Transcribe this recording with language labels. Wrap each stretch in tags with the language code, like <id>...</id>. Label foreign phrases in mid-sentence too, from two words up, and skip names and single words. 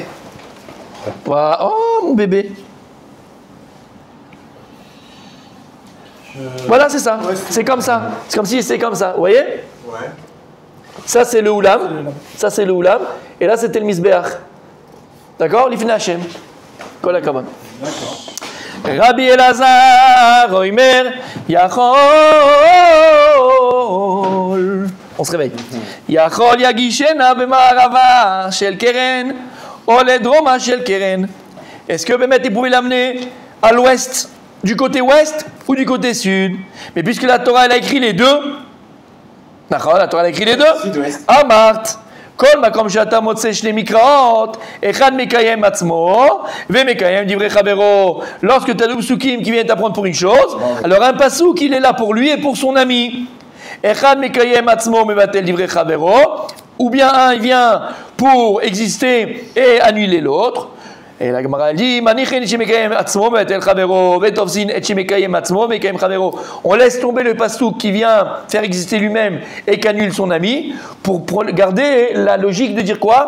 <fr>Voilà. Oh, mon bébé. Voilà, c'est ça. C'est comme ça. C'est comme si c'était comme ça. Vous voyez? Ouais. Ça, c'est le Oulam. Ça, c'est le Oulam. Et là, c'était le Misbeach. D'accord?</fr> <he>לפני השם. כל הכבוד.</he> <fr>D'accord.</fr> <he>רבי אלעזר, אומר, יכול.</he> <fr>On se réveille.</fr> <he>יכול יגישנה במערבה של קרן, ou לדרומה של קרן.</he> <fr>Est-ce que Bémet, il pouvait l'amener à l'ouest, du côté ouest ou du côté sud? Mais puisque la Torah, elle a écrit les deux, d'accord, la Torah, elle a écrit les deux. Sud-ouest. Amart.</fr> <he>כל מקום שאתה מוצא שני מקראות, אחד מקיים עצמו, ומקיים דברי חברו.</he> <fr>Lorsque tu as deux psukim qui viennent t'apprendre pour une chose, alors un pasuk, il est là pour lui et pour son ami.</fr> <he>אחד מקיים עצמו מבטל דברי חברו,</he> <fr>ou bien un, il vient pour exister et annuler l'autre. Et la Gemara dit, on laisse tomber le pasouk qui vient faire exister lui-même et qui annule son ami pour garder la logique de dire quoi?</fr>